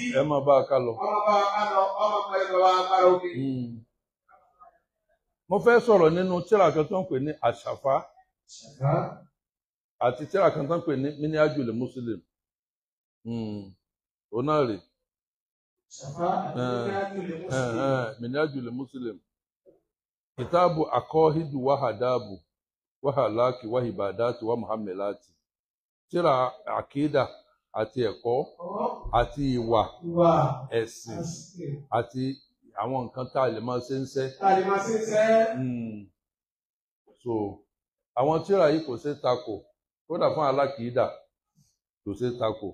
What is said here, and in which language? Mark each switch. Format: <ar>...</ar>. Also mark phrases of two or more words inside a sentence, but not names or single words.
<yo>Ẹ máa bá a ká lọ. Ọmọ bá a ká lọ, ọmọ pẹ̀lú ìjọba agbára omi. Mo fẹ́ sọ̀rọ̀ nínú tírà kan tó ń pè ní àṣàfá àti tírà kan tó ń pè ní Minhajul Muslim. Òun náà rè. Minhajul Muslim.</yo> <ar>كتاب عقائد وآداب وأخلاق وعبادات ومعاملات.</ar> <yo>Tírà àkídà àti ẹ̀kọ́ àti ìwà ẹ̀sìn àti àwọn nǹkan tá a lè máa ṣe ń ṣe. So àwọn tírà yìí kò ṣe takò kódà fún alákìídà kò ṣe takò.</yo>